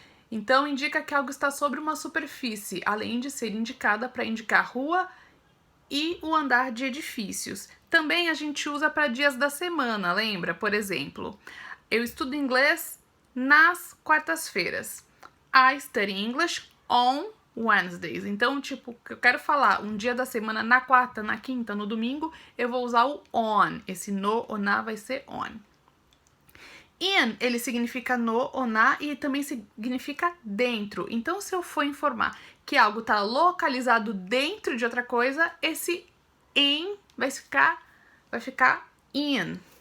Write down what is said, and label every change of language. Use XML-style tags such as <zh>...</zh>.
<pt>Então, indica que algo está sobre uma superfície, além de ser indicada para indicar rua e o andar de edifícios. Também a gente usa para dias da semana, lembra? Por exemplo, eu estudo inglês nas quartas-feiras.</pt> <en>I study English on Wednesdays.</en> <pt>Então, tipo, eu quero falar um dia da semana na quarta, na quinta, no domingo, eu vou usar o on. Esse no ou na vai ser on. In, ele significa no ou na e também significa dentro. Então, se eu for informar que algo está localizado dentro de outra coisa, esse in vai ficar in.</pt>